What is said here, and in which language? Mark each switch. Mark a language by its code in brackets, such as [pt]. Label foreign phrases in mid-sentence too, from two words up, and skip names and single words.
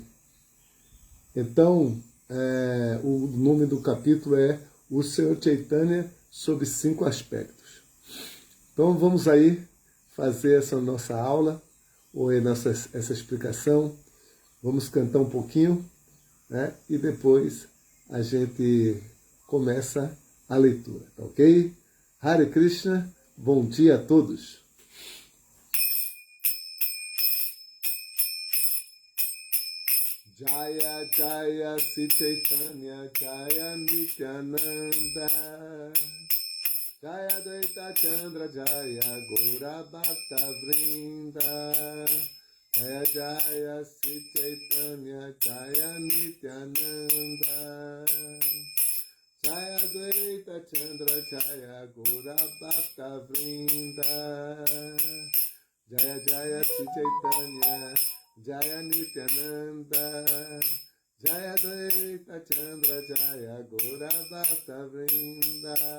[pt] Então, o nome do capítulo é O Senhor Chaitanya sob 5 aspectos. Então, vamos aí fazer essa nossa aula, ou essa explicação. Vamos cantar um pouquinho, né? E depois a gente começa a leitura, tá ok? Hare Krishna, bom dia a todos. [sa] Jaya Jaya Sri Chaitanya Jaya Nityananda Jaya Advaita Chandra Jaya Gaura Bhakta Vrinda Jaya Jaya Sri Chaitanya Jaya Nityananda Jaya Advaita Chandra Jaya Gaura Bhakta Vrinda Jaya Jaya Sri Chaitanya Jaya Nityananda Jaya Advaita Chandra Jaya Gaura Bhakta Vrinda